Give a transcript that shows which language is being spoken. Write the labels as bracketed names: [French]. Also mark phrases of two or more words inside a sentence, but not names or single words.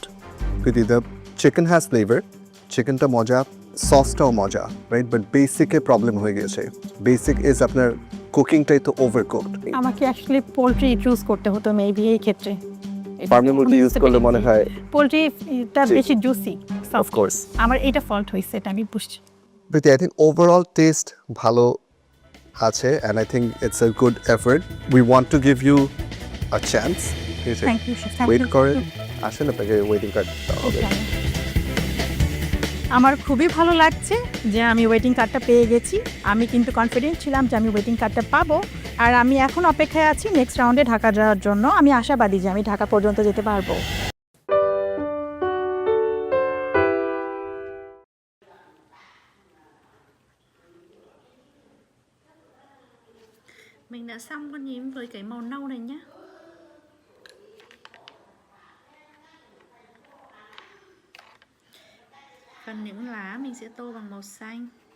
[Bangla] প্রীতি [English] the chicken has flavor [Bangla] চিকেনটা মজা সসটাও মজা [English] right but [Bangla] বেসিকে প্রবলেম হয়ে গেছে [English] basic is [Bangla] আপনার কুকিংটাই তো ওভারকুকড আমাকে অ্যাকচুয়ালি [English] poultry choose [Bangla] করতে হতো মেবি এই ক্ষেত্রে ফার্মের মুরগি ইউজ করলে মনে হয় পোলট্রিটা বেশি জুসি [English] of course [Bangla] আমার এটা ফল্ট হয়েছে এটা আমি বুঝছি [English] প্রীতি I think overall taste [Bangla] ভালো আছে [English] and I think it's a good effort we want to give you a chance thank you [Bangla] ওয়েট করেন আসেন আপনাকে [English] waiting card [Bangla] হবে আমার খুবই ভালো লাগছে যে আমি [English] waiting cardটা [Bangla] পেয়ে গেছি আমি কিন্তু কনফিডেন্ট ছিলাম যে আমি [English] waiting cardটা [Bangla] পাবো আর আমি এখন অপেক্ষায় আছি [English] next roundে [Bangla] ঢাকা যাওয়ার জন্য আমি আশাবাদী যে আমি ঢাকা পর্যন্ত যেতে পারবো [Vietnamese] Mình đã xong con nhím với cái màu nâu này nhá. Phần những lá mình sẽ tô bằng màu xanh.